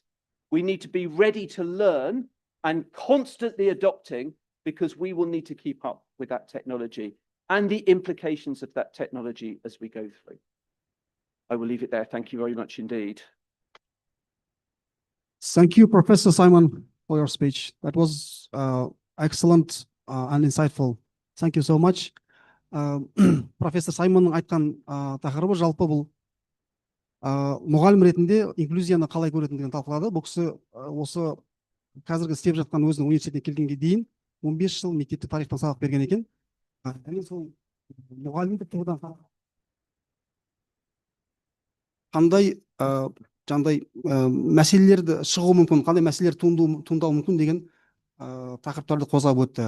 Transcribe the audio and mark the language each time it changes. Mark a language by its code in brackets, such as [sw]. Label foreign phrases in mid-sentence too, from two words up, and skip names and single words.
[en] We need to be ready to learn and constantly adopting, because we will need to keep up with that technology and the implications of that technology as we go through. I will leave it there. Thank you very much indeed. Thank you, Professor Simon, for your speech. That was excellent and insightful. Thank you so much. [kk] Профессор Саймонның айтқан тақырыбы жалпы бұл мұғалім ретінде инклюзияны қалай көретіндігін талқылады. Бұл кісі осы қазіргі істеп жатқан өзінің университетіне келгенге дейін 15 жыл мектепте тарихтан сабақ берген екен. Және сол мұғалімдік тұрғыдан қандай мәселелерді шығуы мүмкін, қандай мәселелер туындауы мүмкін деген тақырыптарды қозғап өтті.